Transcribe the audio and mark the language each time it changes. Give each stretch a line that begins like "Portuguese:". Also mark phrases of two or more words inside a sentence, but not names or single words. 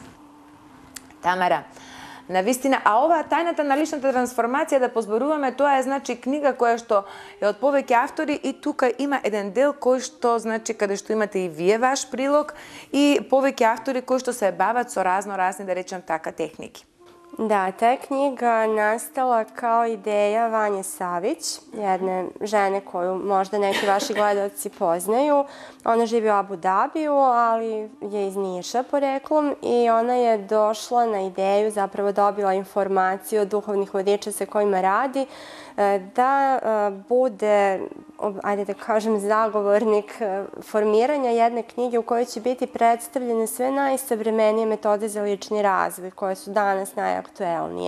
Macedonian: Тамара, навистина, а ова тајната на личната трансформација да позборуваме, тоа е значи книга која што е од повеќе автори и тука има еден дел кој што значи каде што имате и вие ваш прилог и повеќе автори кои што се бават со разни да речем така техники.
Serbian: Da, ta je knjiga nastala kao ideja Vanje Savić, jedne žene koju možda neki vaši gledalci poznaju. Ona živi u Abu Dabiju, ali je iz Niša poreklom i ona je došla na ideju, zapravo dobila informaciju od duhovnih vodiča sa kojima radi, da bude, ajde da kažem, zagovornik formiranja jedne knjige u kojoj će biti predstavljene sve najsavremenije metode za lični razvoj koje su danas najaktuelnije.